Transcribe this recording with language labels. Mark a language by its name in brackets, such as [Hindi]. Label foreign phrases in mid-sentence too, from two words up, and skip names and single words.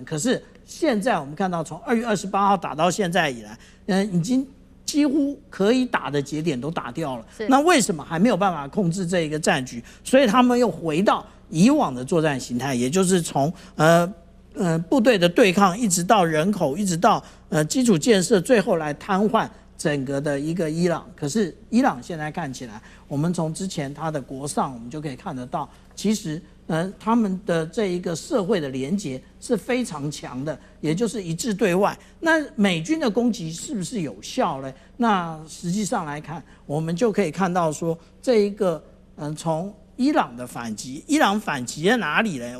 [Chinese] 可是現在我們看到從2月28號打到現在以來，已經幾乎可以打的節點都打掉了。那為什麼還沒有辦法控制這一個戰局？所以他們又回到以往的作戰形態，也就是從部隊的对抗，一直到人口，一直到基礎建設，最後來癱瘓整個的一個伊朗。可是伊朗現在看起來，我們從之前他的國上，我們就可以看得到，其實他們的這一個社會的連結是非常強的，也就是一致对外。那美軍的攻擊是不是有效呢？那實際上來看，我們就可以看到說，這一個從伊朗的反擊，伊朗反擊在哪裡呢？